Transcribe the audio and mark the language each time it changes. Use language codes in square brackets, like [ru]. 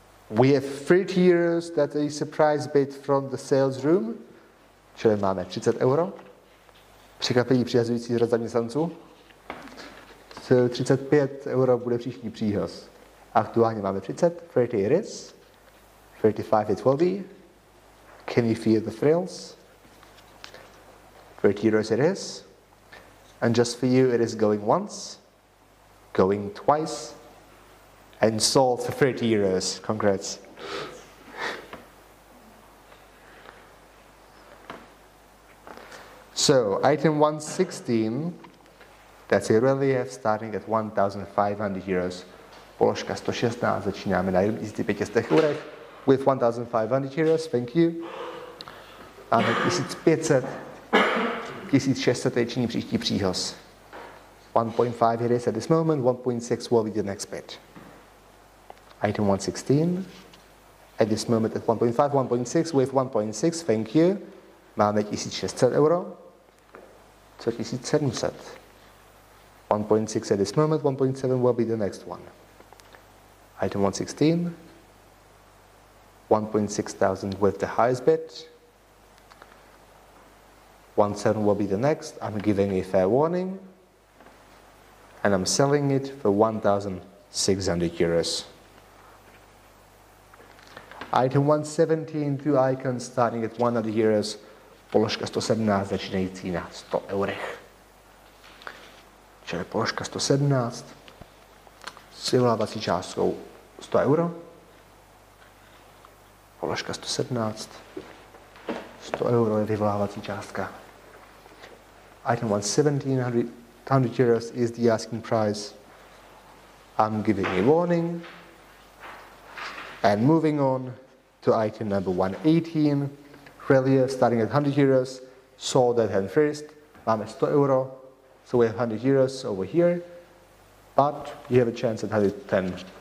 [en] We have 30 euros, that's a surprise bid from the sales room. [cs] Čili máme 30 euro. Překvapení přihazující řad zaměstnanců. [en] So 35 euro [cs] bude příští příhoz. Aktuálně máme 30, [en] 30 it is. 35 it will be. Can you feel the thrills? 30 euros it is. And just for you it is going once, going twice, and sold for 30 euros. Congrats. So, item 116, that's a relief starting at 1,500 euros. [cs] Položka 116, začínáme na 1500 eurech. [en] With 1,500 euros, thank you. [cs] Máme 1500, 1600 je činí příští příhoz. [en] 1.5 it is at this moment, 1.6 will be the next bid. Item 116, at this moment at 1.5, 1.6, with 1.6, thank you. [cs] Máme 1600 euro. Co 1700? [en] 1.6 at this moment, 1.7 will be the next one. Item 116, 1.6 thousand with the highest bid. 1.7 will be the next. I'm giving a fair warning. And I'm selling it for 1,600 euros. Item 117, two icons starting at 100 euros. [cs] Položka 117 začínající na 100 eurech. Čili položka 117 s vyvolávací částkou 100 euro. Položka 117, 100 euro je vyvolávací částka. [en] Item 117, 100 euros is the asking price. I'm giving a warning. And moving on to item number 118, relief starting at 100 euros, sold at hand first, [cs] máme 100 euro, [en] so we have 100 euros over here, but you have a chance at 110.